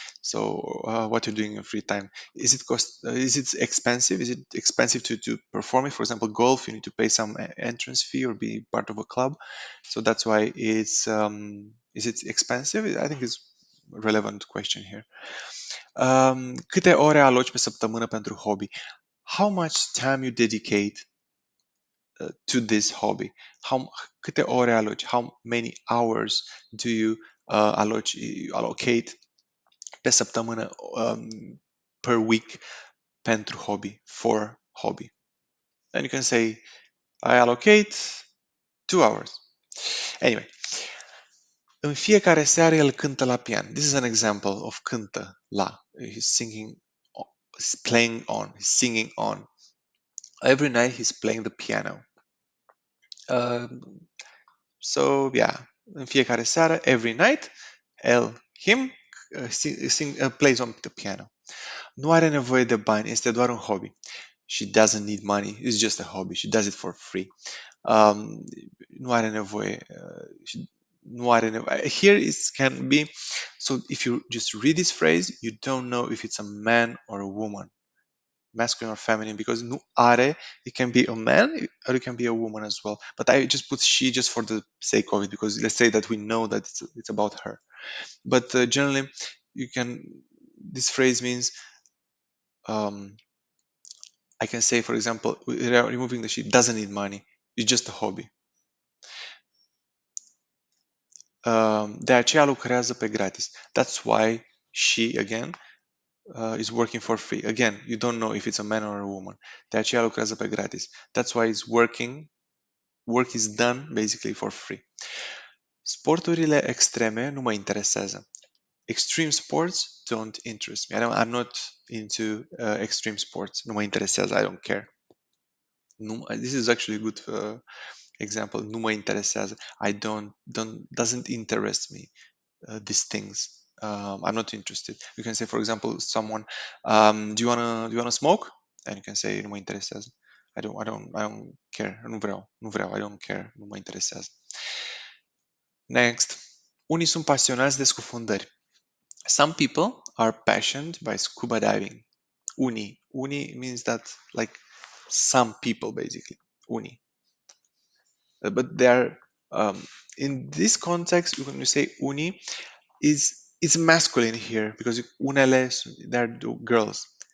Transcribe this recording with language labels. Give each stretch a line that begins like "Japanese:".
English: So what you're doing in your free time. Is it expensive? Is it expensive to perform it? For example, golf, you need to pay some entrance fee or be part of a club. So that's why is it expensive? I think it's relevant question here.
Romanian: Câte ore aloci pe săptămână pentru hobby?
English: How much time you dedicate to this hobby?
Romanian: Câte ore aloci?
English: How many hours do you allocate
Romanian: pe săptămână,
English: per week,
Romanian: pentru hobby,
English: for hobby? And you can say, I allocate 2 hours. Anyway,
Romanian: în fiecare seară el cântă la pian.
English: This is an example of cântă la. He's singing, he's playing on, he's singing on. Every night he's playing the piano. So yeah,
Romanian: în fiecare seară,
English: every night, him plays on the piano.
Romanian: Nu are nevoie de bani, este doar un hobby.
English: She doesn't need money, it's just a hobby. She does it for free.
Romanian: Nu are nevoie. Nu are nevoie.
English: Here it can be. So if you just read this phrase, you don't know if it's a man or a woman, masculine or feminine, because
Romanian: nu are,
English: it can be a man or it can be a woman as well. But I just put she just for the sake of it, because let's say that we know that it's about her. But generally, you can. This phrase means. I can say, for example, removing the she doesn't need money. It's just a hobby.
Romanian: De aceea lucrează pe gratis.
English: That's why she, again, is working for free. Again, you don't know if it's a man or a woman.
Romanian: De aceea lucrează pe gratis.
English: That's why it's working. Work is done basically for free.
Romanian: Sporturile extreme nu mă interesează.
English: Extreme sports don't interest me. I'm not into extreme sports.
Romanian: Nu mă interesează.
English: I don't care. This is actually a good example.
Romanian: Nu mă interesează.
English: Doesn't interest me. These things. I'm not interested. You can say, for example, someone, do you wanna smoke? And you can say,
Romanian: nu mă interesează.
English: I don't care.
Romanian: Nu vreau.
English: I don't care.
Romanian: Nu mă interesează.
English: Next. Unii sunt pasionați de scufundări. Some people are passionate by scuba diving. Unii. Unii means that like some people basically. Unii. But they are in this context, when you say unii, it's masculine here because unele they're girls.